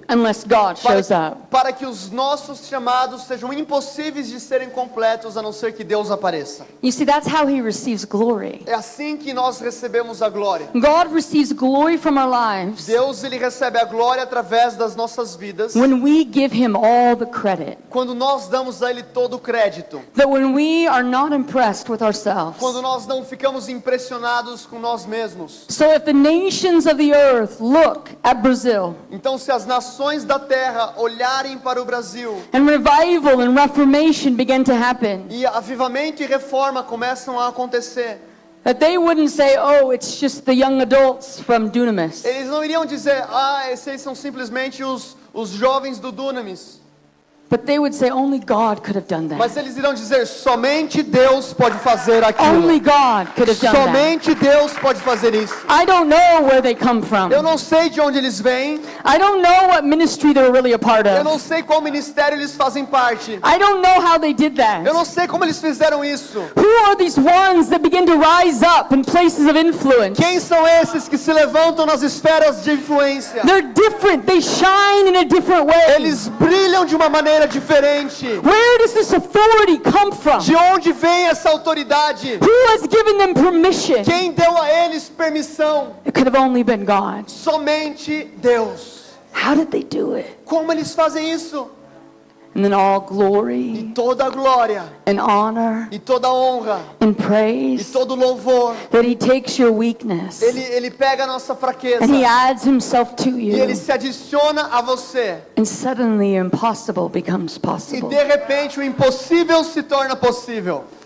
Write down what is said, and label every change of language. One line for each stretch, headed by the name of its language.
English: unless God shows up.
Portuguese: para que os nossos chamados sejam impossíveis de serem completos a não ser que Deus apareça.
English: You see, that's how He receives glory.
Portuguese: É assim que nós recebemos a glória.
English: God receives glory from our lives
Portuguese: Deus, ele recebe a glória através das nossas vidas
English: when we give Him all the credit.
Portuguese: quando nós damos a ele todo o crédito.
English: That when we are not impressed with ourselves.
Portuguese: Quando nós não ficamos impressionados com nós mesmos.
English: So if the nations of the earth look at Brazil,
Portuguese: Então, se as nações da terra olharem para o Brasil
English: and revival and reformation begin to happen,
Portuguese: e avivamento e reforma começam a acontecer,
English: that they wouldn't say, oh, it's just the young adults from Dunamis.
Portuguese: eles não iriam dizer, esses são simplesmente os jovens do Dunamis.
English: But they would say, only God could have done
Portuguese: Mas
English: that.
Portuguese: eles irão dizer, somente Deus pode fazer aquilo.
English: Only God could have done that.
Portuguese: Somente Deus pode fazer isso.
English: I don't know where they come from.
Portuguese: Eu não sei de onde eles vêm.
English: I don't know what ministry they're really a part
Portuguese: Eu não
English: of.
Portuguese: sei qual ministério eles fazem parte.
English: I don't know how they did that.
Portuguese: Eu não sei como eles fizeram isso.
English: Who are these ones that begin to rise up in places of influence?
Portuguese: Quem são esses que se levantam nas esferas de influência?
English: They're different. They shine in a different way.
Portuguese: Eles brilham de uma maneira diferente.
English: Where does this authority come from?
Portuguese: De onde vem essa autoridade?
English: Who has given them permission?
Portuguese: Quem deu a eles permissão?
English: It could have only been God.
Portuguese: Somente Deus.
English: How did they do it?
Portuguese: Como eles fazem isso?
English: And then all glory
Portuguese: Toda a glória
English: and honor
Portuguese: e toda a honra
English: and
Portuguese: e
English: praise
Portuguese: todo o louvor.
English: that He takes your weakness
Portuguese: Ele pega a nossa fraqueza
English: and He adds Himself to
Portuguese: e ele
English: you.
Portuguese: se adiciona a você.
English: And suddenly impossible becomes
Portuguese: E
English: possible.
Portuguese: de repente o impossível se torna possível.